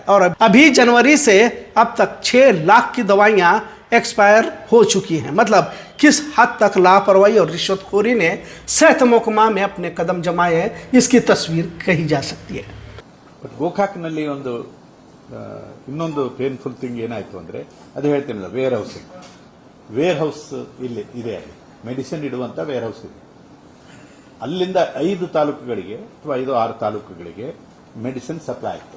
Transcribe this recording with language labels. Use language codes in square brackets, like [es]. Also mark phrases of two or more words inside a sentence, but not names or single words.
[hi] और अभी जनवरी से अब तक 6 लाख की दवाइयां एक्सपायर हो चुकी हैं। मतलब किस हद तक लापरवाही और रिश्वतखोरी ने सेहत महकमा में अपने कदम जमाए हैं, इसकी तस्वीर कही जा सकती है। [kn] ಗೋಕಾಕ್ನಲ್ಲಿ ಇನ್ನೊಂದು [en] painful thing [kn] ಏನಾಯ್ತು ಅಂದ್ರೆ ಅದು ಹೇಳ್ತೀನಲ್ಲ, ವೇರ್ ಹೌಸ್ ಇಲ್ಲಿ ಇದೆ, ಅಲ್ಲಿ ಮೆಡಿಸಿನ್ ಇಡುವಂತ ವೇರ್ ಹೌಸ್ ಇದೆ. ಅಲ್ಲಿಂದ 5 ತಾಲೂಕುಗಳಿಗೆ ಅಥವಾ 5-6 ತಾಲೂಕುಗಳಿಗೆ [en] medicine supply [kn] ಆಗ್ತದೆ.